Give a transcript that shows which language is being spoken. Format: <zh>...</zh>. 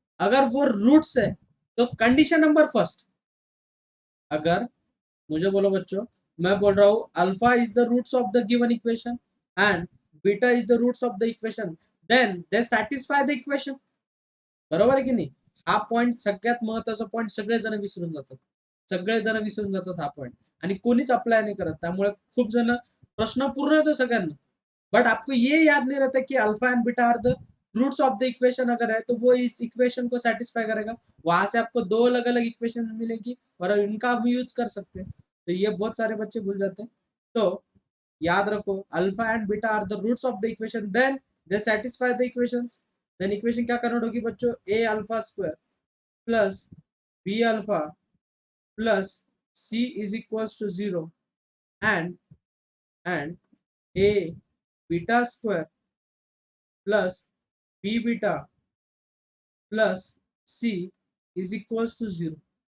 <hi>अगर वो रूट्स है तो कंडीशन नंबर फर्स्ट, अगर मुझे बोलो बच्चों, मैं बोल रहा हूँ</hi> <en>alpha is the roots of the given equation and beta is the roots of the equation, then they satisfy the equation,</en> <mr>बरोबर आहे की नाही। हा पॉइंट सगळ्यात महत्वाचा पॉइंट, सगळेजण विसरून जातात, सगळेजण विसरून जातात हा पॉइंट, आणि कोणीच अप्लाय नाही करत, त्यामुळे खूप जण प्रश्न पूर्ण येतो सगळ्यांना,</mr> <hi>बट आपको ये याद नहीं रहता कि</hi> <en>alpha and beta are the roots of the equation</en> <hi>अगर है तो वो इस इक्वेशन को सेटिस्फाई करेगा। वहां से आपको दो अलग अलग इक्वेशन मिलेगी और इनका आप यूज कर सकते हैं, तो ये बहुत सारे बच्चे भूल जाते हैं। तो याद रखो,</hi> <en>Alpha and beta are the roots of the equation, then they satisfy the equations.</en> <hi>Then equation क्या कन्वर्ट होगी बच्चों,</hi> <en>A alpha square plus b alpha plus c is equals to zero and and a beta square plus b beta plus c is equals to zero.</en>